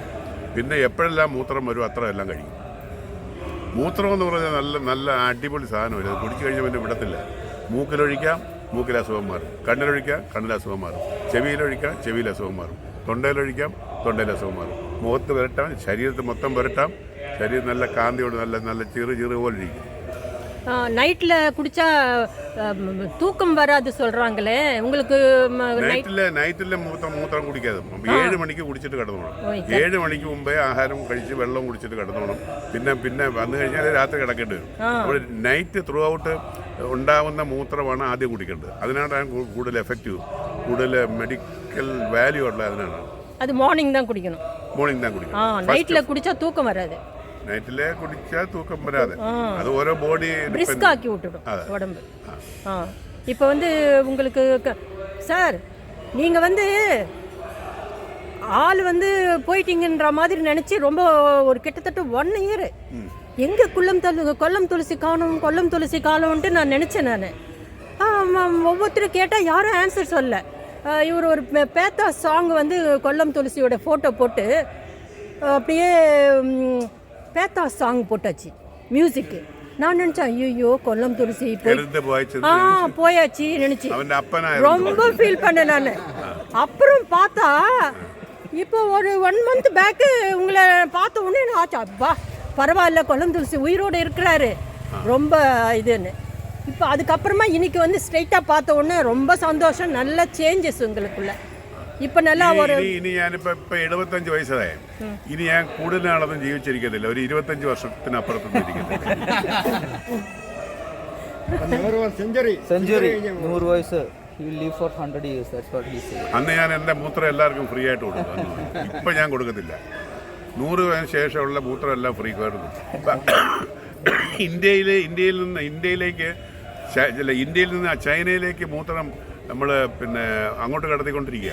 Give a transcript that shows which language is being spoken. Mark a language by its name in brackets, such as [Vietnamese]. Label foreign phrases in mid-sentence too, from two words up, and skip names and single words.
[Malayalam] പിന്നെ എപ്പോഴെല്ലാം മൂത്രം വരും അത്രയെല്ലാം കഴിക്കും. മൂത്രം എന്ന് പറഞ്ഞാൽ നല്ല അടിപൊളി സാധനമില്ല. അത് കുടിച്ചു കഴിഞ്ഞാൽ പിന്നെ വിടത്തില്ല. മൂക്കിലൊഴിക്കാം, മൂക്കിലെ അസുഖം മാറും. കണ്ണിലൊഴിക്കാം, കണ്ണിലെ അസുഖം മാറും. ചെവിയിലൊഴിക്കാം, ചെവിയിലെ അസുഖം മാറും. തൊണ്ടയിലൊഴിക്കാം, തൊണ്ടയിലെ അസുഖം മാറും. മുഖത്ത് പുരട്ടാം, ശരീരത്തിൽ മൊത്തം പുരട്ടാം. ശരീരം നല്ല കാന്തിയോട് നല്ല ചെറു പോലെ ഇരിക്കും. [Tamil] நைட்டில் குடித்தா தூக்கம் வராது சொல்கிறாங்களே, உங்களுக்கு? [Malayalam] നൈറ്റിലെ മൂത്രം കുടിക്കാതെ 7 മണിക്ക് കുടിച്ചിട്ട് കിടന്നോണം. 7 മണിക്ക് മുമ്പേ ആഹാരം കഴിച്ച് വെള്ളം കുടിച്ചിട്ട് കിടന്നോണം. പിന്നെ വന്നു കഴിഞ്ഞാൽ രാത്രി കിടക്കേണ്ടി വരും. അപ്പോൾ [English] night throughout [Malayalam] ഉണ്ടാവുന്ന മൂത്രമാണ് ആദ്യം കുടിക്കേണ്ടത്. അതിനാണ് കൂടുതൽ എഫക്റ്റീവ്, കൂടുതൽ [English] medical value [Malayalam] ഉള്ള അതിനാണ്. അത് മോർണിംഗ് தான் കുടിക്കണം. നൈറ്റിൽ കുടിച്ചാൽ തൂക്കം വരാതെ. നൈറ്റിലെ കുടിച്ചാൽ തൂക്കം വരാതെ. അത് ഓരോ ബോഡി [Tamil] பிரிஸ்க் ஆக்கி விட்டுடும் உடம்பு. இப்போ உங்களுக்கு சார், நீங்கள் ஆள் போயிட்டீங்கன்ற மாதிரி நினச்சி ரொம்ப ஒரு கிட்டத்தட்ட 1 year எங்கே கொல்லம் துளசி காணும்ன்ட்டு நான் நினச்சேன். நான் ஒவ்வொருத்தரும் கேட்டால் யாரும் ஆன்சர் சொல்ல. இவர் ஒரு பேத்தா சாங் கொல்லம் துளசியோட ஃபோட்டோ போட்டு அப்படியே பேத்தா சாங் போட்டாச்சு மியூசிக்கு. நான் நினச்சேன் ஐயோ கொல்லம் துளசி [Malayalam] എടുത്ത് പോയച്ചത് [Tamil] போயாச்சு நினச்சி [Malayalam] അവന്റെ അപ്പനായിരുന്നു. [Tamil] ரொம்ப ஃபீல் பண்ணேன் நான். அப்புறம் பார்த்தா இப்போ ஒரு 1 [English] month back [Tamil] உங்களை பார்த்த உடனே நான் ஆச்சு அப்பா பரவாயில்ல கொல்லம் துளசி உயிரோடு இருக்கிறாரு ரொம்ப இதுன்னு. இப்போ அதுக்கப்புறமா இன்னைக்கு வந்து ஸ்ட்ரைட்டாக பார்த்த உடனே ரொம்ப சந்தோஷம், நல்ல சேஞ்சஸ் உங்களுக்குள்ள. இப்போ நல்லா ஒரு [Malayalam] ഇനി ഞാനിപ്പോ 75 വയസ്സായി. ഇനി ഞാൻ കൂടുതൽ നാളൊന്നും ജീവിച്ചിരിക്കത്തില്ല, ഒരു 25 വർഷത്തിനപ്പുറത്തൊന്നും ഇരിക്കത്തില്ല. സെഞ്ചുറി 100 വയസ്സ്. [English] He will live for 100 years. That's what he said. [Malayalam] അന്ന് ഞാൻ എൻ്റെ മൂത്രം എല്ലാവർക്കും ഫ്രീ ആയിട്ട് കൊടുക്കും. ഇപ്പം ഞാൻ കൊടുക്കത്തില്ല. 100 വയസ്സിന് ശേഷമുള്ള മൂത്രം എല്ലാം ഫ്രീ ആയിട്ട് കൊടുക്കും. ഇന്ത്യയിൽ നിന്ന് ചൈനയിലേക്ക് മൂത്രം നമ്മൾ പിന്നെ അങ്ങോട്ട് കടത്തിക്കൊണ്ടിരിക്കുക.